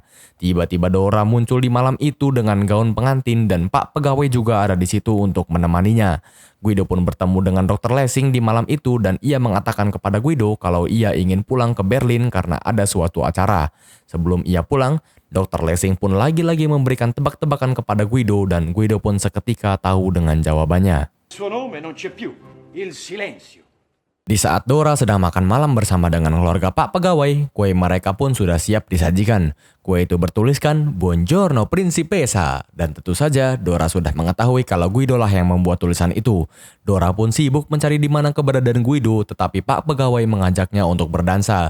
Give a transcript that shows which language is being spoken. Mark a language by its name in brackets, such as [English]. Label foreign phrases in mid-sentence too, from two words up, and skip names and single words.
[Indonesian] Tiba-tiba Dora muncul di malam itu dengan gaun pengantin dan Pak Pegawai juga ada di situ untuk menemaninya. Guido pun bertemu dengan Dr. Lessing di malam itu dan ia mengatakan kepada Guido kalau ia ingin pulang ke Berlin karena ada suatu acara. Sebelum ia pulang, Dr. Lessing pun lagi-lagi memberikan tebak-tebakan kepada Guido dan Guido pun seketika tahu dengan jawabannya. [Italian] Il suo nome non c'è più, il silenzio. [Indonesian] Di saat Dora sedang makan malam bersama dengan keluarga Pak Pegawai, kue mereka pun sudah siap disajikan. Kue itu bertuliskan [Italian] Buongiorno Principessa, [Indonesian] dan tentu saja Dora sudah mengetahui kalau Guido lah yang membuat tulisan itu. Dora pun sibuk mencari di mana keberadaan Guido, tetapi Pak Pegawai mengajaknya untuk berdansa.